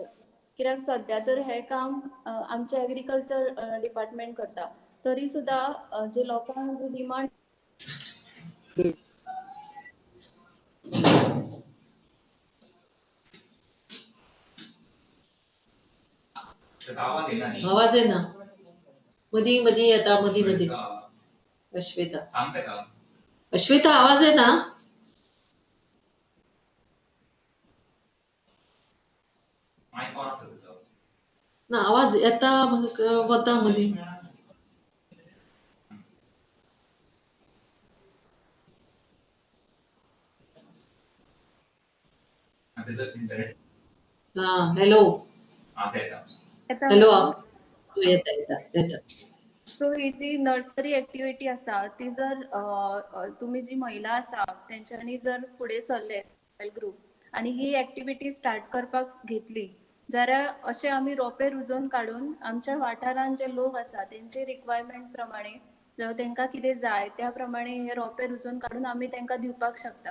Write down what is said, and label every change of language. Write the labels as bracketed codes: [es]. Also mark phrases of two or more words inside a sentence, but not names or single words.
[kok] कित्याक सद्या तर हें काम आमचे [en] agriculture department [kok] करता. तरी सुद्दां जे लोकांक जी डिमांड [mr] त्याचा आवाज येणार नाही. आवाज आहे ना मधी मधी येता मधी मधी. अश्वेता सांगते का? अश्वेता आवाज आहे ना माईक ऑन असेल त्याचा. [kok] ना आवाज येता मग वता मधी. [mr] त्याचं इंटरनेट हा हॅलो आता येतात. [kok] हॅलो येता येता येता. सो ही जी [en] nursery activity [kok] आसा ती जर तुमी जी महिला आसा तेंच्यांनी जर फुडें सरले [en] self group [kok] आनी ही [en] activity start [kok] करपाक घेतली जाल्यार अशें आमी रोंपे रुजोवन काडून आमच्या वाठारान जे लोक आसा तेंचे रिक्वायरमेंट प्रमाणे तेंकां कितें जाय त्या प्रमाणे हे रोंपे रुजोवन काडून आमी तेंकां दिवपाक शकता.